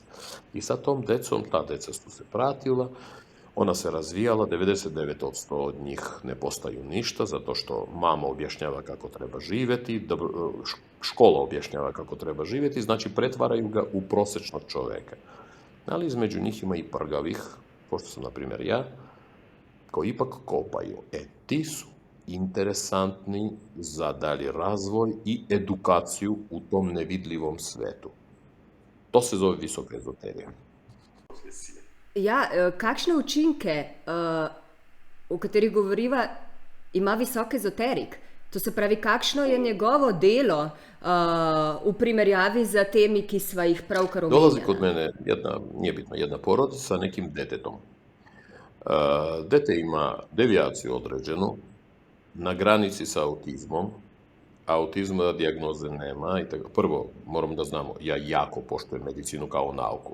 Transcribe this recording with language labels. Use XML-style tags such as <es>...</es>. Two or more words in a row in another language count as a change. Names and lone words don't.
<sr>I sa tom decom, ta deca su se pratila, ona se razvijala, 99% od njih ne postaju ništa, zato što mama objašnjava kako treba živjeti, škola objašnjava kako treba živjeti, znači pretvaraju ga u prosječnog čoveka. Ali između njih ima i prgavih, pošto sam, na primjer, ja, koji ipak kopaju. Ti su interesantni za dalji razvoj i edukaciju u tom nevidljivom svetu. To se zove visoka ezoterija.</sr> <sl>Ja, kakšne učinke, o katerih govoriva, ima visok ezoterik? To se pravi, kakšno je njegovo delo v primerjavi z temi, ki sva jih pravkar omenjala?</sl> <sr>Dolazi kod mene nije bitno, jedna porodica sa nekim detetom. Dete ima devijaciju određenu, na granici sa autizmom, autizma dijagnoze nema. Prvo, moram da znamo, ja jako poštujem medicinu kao nauku.</sr>